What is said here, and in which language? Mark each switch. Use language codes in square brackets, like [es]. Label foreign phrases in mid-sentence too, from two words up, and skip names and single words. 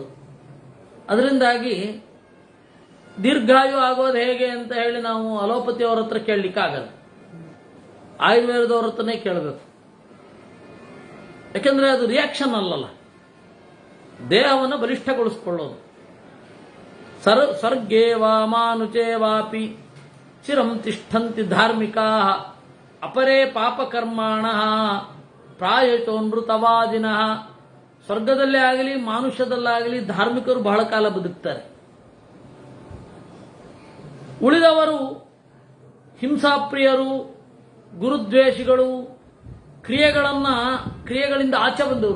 [kn] ಅದರಿಂದಾಗಿ ದೀರ್ಘಾಯು ಆಗೋದು ಹೇಗೆ ಅಂತ ಹೇಳಿ ನಾವು ಅಲೋಪತಿಯವರ ಹತ್ರ ಕೇಳಲಿಕ್ಕಾಗಲ್ಲ, ಆಯುರ್ವೇದದವ್ರ ಹತ್ರನೇ ಕೇಳಬೇಕು. ಯಾಕೆಂದ್ರೆ ಅದು ರಿಯಾಕ್ಷನ್ ಅಲ್ಲಲ್ಲ, ದೇಹವನ್ನು ಬಲಿಷ್ಠಗೊಳಿಸಿಕೊಳ್ಳೋದು. [sa] ಸರ್ಗೇ ವಾ ಮಾನುಚೇ ವಾಪಿ ಚಿರಂ ತಿಷ್ಠಂತಿ ಧಾರ್ಮಿಕಾ ಅಪರೇ ಪಾಪಕರ್ಮಾಣ ಪ್ರಾಯತೋನೃತವಾದಿನ. [kn] ಸ್ವರ್ಗದಲ್ಲೇ ಆಗಲಿ ಮಾನುಷ್ಯದಲ್ಲಾಗಲಿ ಧಾರ್ಮಿಕರು ಬಹಳ ಕಾಲ ಬದುಕ್ತಾರೆ. ಉಳಿದವರು ಹಿಂಸಾಪ್ರಿಯರು, ಗುರುದ್ವೇಷಿಗಳು, ಕ್ರಿಯೆಗಳಿಂದ ಆಚೆ ಬಂದವರು.